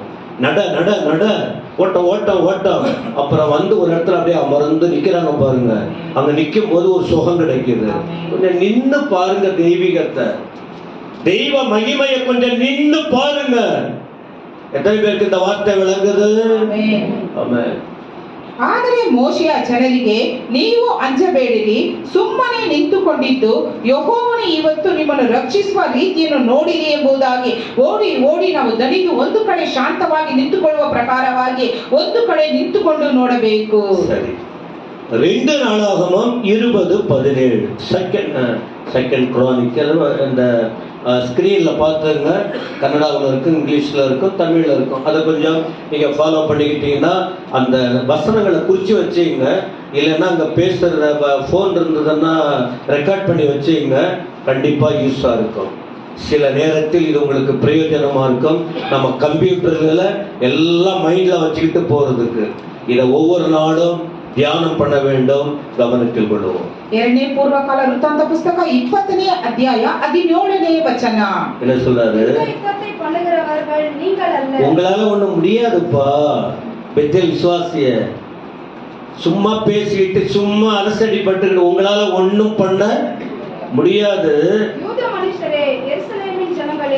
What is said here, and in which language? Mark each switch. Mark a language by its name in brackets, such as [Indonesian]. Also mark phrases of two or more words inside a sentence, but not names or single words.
[Tamil] நட நட நட, ஓட்டம் ஓட்டம் ஓட்டம். அப்புறம் வந்து ஒரு இடத்துல அப்படியே அமர்ந்து நிக்கிறாங்க பாருங்க. அங்க நிக்கும் போது ஒரு சுகம் கிடைக்குது. கொஞ்சம் நின்று பாருங்க தெய்வீகத்தை, தெய்வ மகிமையை கொஞ்சம் நின்று பாருங்க. எத்தனை பேருக்கு இந்த வார்த்தை விளங்குது? ஆமென். [Kannada] ಆದರೆ ಮೋಶೆಯ ಜನರಿಗೆ, ನೀವು ಅಂಜಬೇಡಿರಿ, ಸುಮ್ಮನೆ ನಿಂತುಕೊಂಡಿದ್ದು ಯೆಹೋವನು ಇವತ್ತು ನಿಮ್ಮನ್ನು ರಕ್ಷಿಸುವ ರೀತಿಯನ್ನು ನೋಡಿರಿ ಎಂಬುದಾಗಿ ಓಡಿ ಓಡಿ ನಾವು ದಣಿದು ಒಂದು ಕಡೆ ಶಾಂತವಾಗಿ ನಿಂತುಕೊಳ್ಳುವ ಪ್ರಕಾರವಾಗಿ ಒಂದು ಕಡೆ ನಿಂತುಕೊಂಡು ನೋಡಬೇಕು. [Tamil] ಸರಿ, 2 நாளாகமம் 20:17. செகண்ட் குரானிக்கல் இந்த ஸ்க்ரீனில் பார்த்துங்க. கன்னடாவில் இருக்கும், இங்கிலீஷில் இருக்கும், தமிழில் இருக்கும். அதை கொஞ்சம் நீங்கள் ஃபாலோ பண்ணிக்கிட்டீங்கன்னா அந்த வசனங்களை குறித்து வச்சுங்க. இல்லைன்னா அங்கே பேசுகிற ஃபோன் இருந்ததுன்னா ரெக்கார்ட் பண்ணி வச்சுங்க. கண்டிப்பாக யூஸாக இருக்கும். சில நேரத்தில் இது உங்களுக்கு பிரயோஜனமாக இருக்கும். நம்ம கம்ப்யூட்டரில் எல்லாம் மைண்டில் வச்சுக்கிட்டு போகிறதுக்கு இதை ஒவ்வொரு நாளும் தியானம் பண்ண வேண்டும், கவனத்தில் கொள்ளுவோம். [Kannada] 2ನೇ ಪೂರ್ವಕಾಲ ವೃತ್ತಾಂತ ಪುಸ್ತಕ 20ನೇ ಅಧ್ಯಾಯ 17ನೇ ವಚನ. [Tamil] என்ன சொல்றாரு? யுத்தத்தை பண்ணுகிறவர்கள் நீங்கள் அல்ல. உங்களால ஒண்ணும் முடியாதுப்பா பெத்தேல் விசுவாசிய. சும்மா பேசிட்டு சும்மா அலசடிப்பட்டு உங்களால ஒண்ணும் பண்ண முடியாது. யூத மனுஷரே, எருசலேமின் ஜனங்களே,